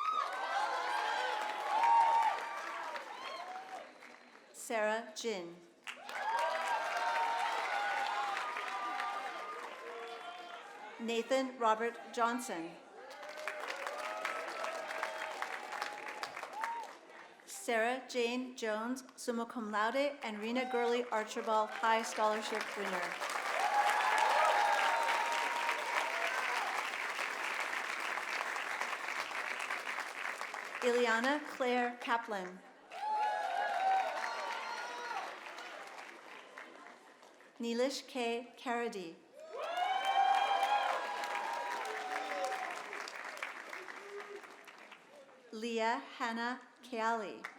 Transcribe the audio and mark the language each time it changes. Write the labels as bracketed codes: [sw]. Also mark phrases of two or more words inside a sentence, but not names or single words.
[en] Sarah Jin. Nathan Robert Johnson. Sarah Jane Jones, [la] summa cum laude, [en] and Rena Gurley Archibald High Scholarship winner. Ileana Claire Kaplan. Neelish K. Karadi. Leah Hannah Keali.